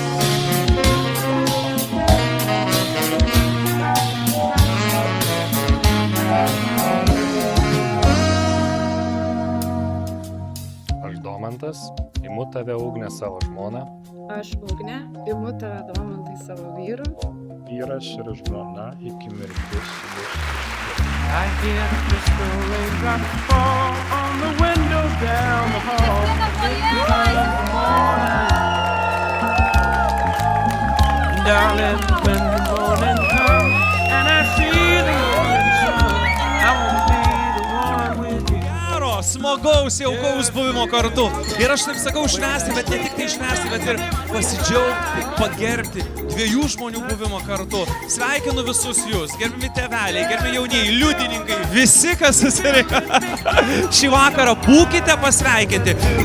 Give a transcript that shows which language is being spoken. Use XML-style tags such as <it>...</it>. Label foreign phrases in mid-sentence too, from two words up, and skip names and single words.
<lt>Aš Domantas, imu tave Ugnę savo žmoną. Aš Ugnė, imu tave Domantai savo vyrų. Vyras ir žmona iki mirties jūsų.</lt> <en>I hear the crystal raindrops fall on the window down the hall. Darling, when the morning comes and I see the morning sun, I will be the one with you.</en> <lt>Gero, smagaus, jaukaus buvimo kartu. Ir aš taip sakau švęsti, bet ne tik tai švęsti, bet ir pasidžiaugti, pagerbti dviejų žmonių buvimo kartu. Sveikinu visus jūs, gerbimi tėveliai, gerbimi jaunieji, liudininkai, visi, kas susirinko šį vakarą, būkite pasveikinti.</lt>